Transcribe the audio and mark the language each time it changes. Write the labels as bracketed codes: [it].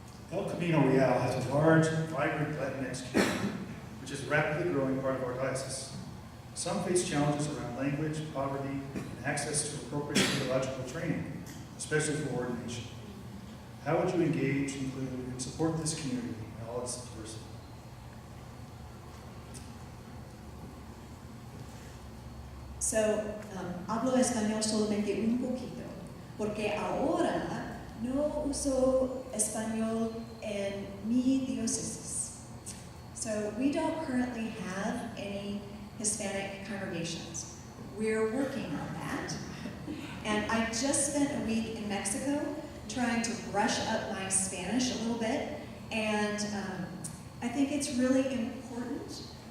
[en] El Camino Real has a large, vibrant Latinx community, which is a rapidly growing part of our diocese. Some face challenges around language, poverty, and access to appropriate theological training, especially for ordination. How would you engage, include, and support this community in all its diversity? [es] So, hablo español solamente un poquito, porque ahora no uso español en mi diócesis. [en] So we don't currently have any Hispanic congregations. We're working on that. And I just spent a week in Mexico trying to brush up my Spanish a little bit, and I think it's really important.